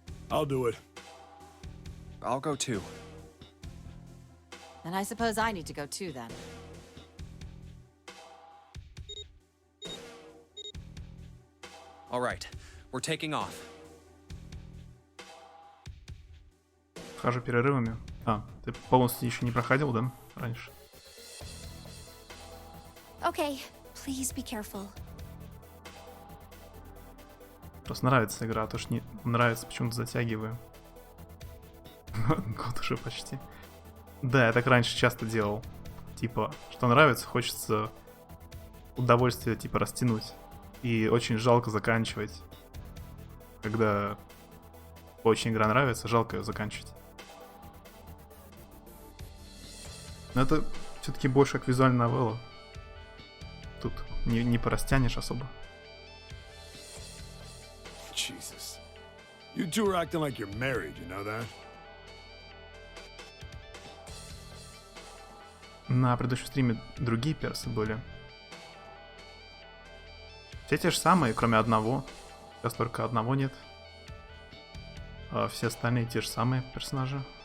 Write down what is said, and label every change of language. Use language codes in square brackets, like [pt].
[en] I'll do it. I'll go too. And I suppose I need to go too then. All right, we're taking off. [ru] Хожу перерывами. А, ты полностью еще не проходил, да? Раньше. [en] Okay, please be careful. [ru] Просто нравится игра, а то ж не нравится, почему-то затягиваю. Год уже почти. Да, я так раньше часто делал. Типа, что нравится, хочется удовольствие, типа, растянуть. И очень жалко заканчивать. Когда очень игра нравится, жалко ее заканчивать. Но это все-таки больше как визуальная новелла. Тут не порастянешь особо. [en] Jesus. You two are acting like you're married, you know that? [ru] На предыдущем стриме другие персы были. Все те же самые, кроме одного. Сейчас только одного нет. А все остальные те же самые персонажи.